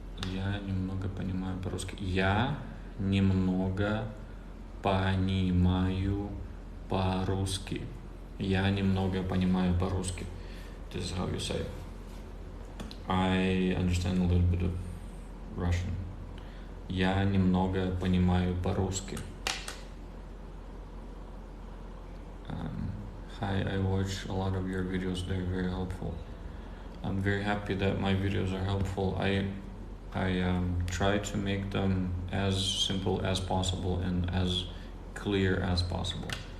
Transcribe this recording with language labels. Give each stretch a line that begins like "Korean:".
Russian: Я немного понимаю по-русски. Я немного понимаю по-русски. Я немного понимаю по-русски.
English: This is how you say it. I understand a little bit of Russian.
Russian: Я немного понимаю по-русски.
English: Hi, I watch a lot of your videos. They're very helpful. I'm very happy that my videos are helpful. I try to make them as simple as possible and as clear as possible.